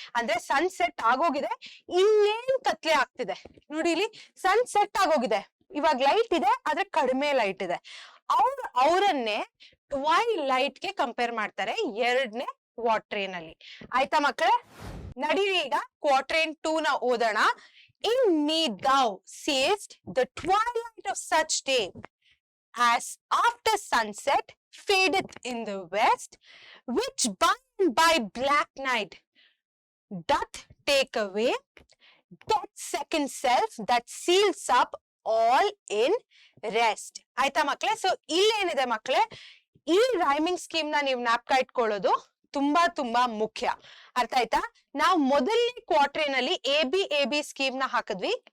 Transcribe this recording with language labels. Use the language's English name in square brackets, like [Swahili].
[Kannada] ಅಂದ್ರೆ ಸನ್ ಸೆಟ್ ಆಗೋಗಿದೆ, ಇನ್ನೇನ್ ಕತ್ಲೆ ಆಗ್ತಿದೆ ನೋಡಿ. ಇಲ್ಲಿ ಸನ್ ಸೆಟ್ ಆಗೋಗಿದೆ, ಇವಾಗ ಲೈಟ್ ಇದೆ ಆದ್ರೆ ಕಡಿಮೆ ಲೈಟ್ ಇದೆ. ಅವರನ್ನೇ ಟ್ವೈಲೈಟ್ ಗೆ ಕಂಪೇರ್ ಮಾಡ್ತಾರೆ ಎರಡನೇ ಕ್ವಾರ್ಟರ್ನ್ ಅಲ್ಲಿ. ಆಯ್ತಾ ಮಕ್ಕಳೇ? ನಡೀರಿ ಈಗ ಕ್ವಾರ್ಟರ್ನ್ 2 ನ ಓದೋಣ. [English] In me thou seest the twilight of such day as after sunset fadeth in the west, which by and by black night doth take away that second self that seals up all in rest. [Kannada] ಆಯ್ತಾ ಮಕ್ಕಳೇ? So ಇಲ್ಲೇನಿದೆ ಮಕ್ಕಳೇ, ಈ rhyming scheme ನ ನೀವು ಜ್ಞಾಪಕ ಇಟ್ಕೊಳ್ಳೋದು ತುಂಬಾ ಮುಖ್ಯ. ಅರ್ಥ ಆಯ್ತಾ? ನಾವು ಮೊದಲನೇ ಕ್ವಾರ್ಟರ್ನಲ್ಲಿ ಎ ಬಿ ಸ್ಕೀಮ್ ನ ಹಾಕಿದ್ವಿ.